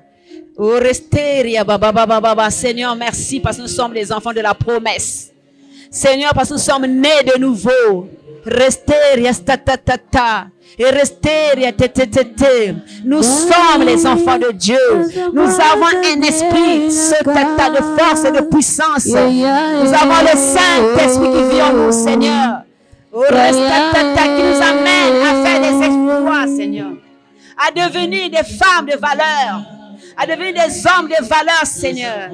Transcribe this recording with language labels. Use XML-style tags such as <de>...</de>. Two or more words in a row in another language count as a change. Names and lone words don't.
<fr>Oh, resteria baba baba baba. Seigneur, merci parce que nous sommes les enfants de la promesse. Seigneur, parce que nous sommes nés de nouveau. Resteria Satatata. Et resteria tetetete. Nous sommes les enfants de Dieu. Nous avons un esprit Satatata de force et de puissance. Nous avons le Saint-Esprit qui vit en nous, Seigneur. Oh, Restatata qui nous amène à faire des exploits, Seigneur. À devenir des femmes de valeur. À devenir des hommes de valeur, Seigneur.</fr>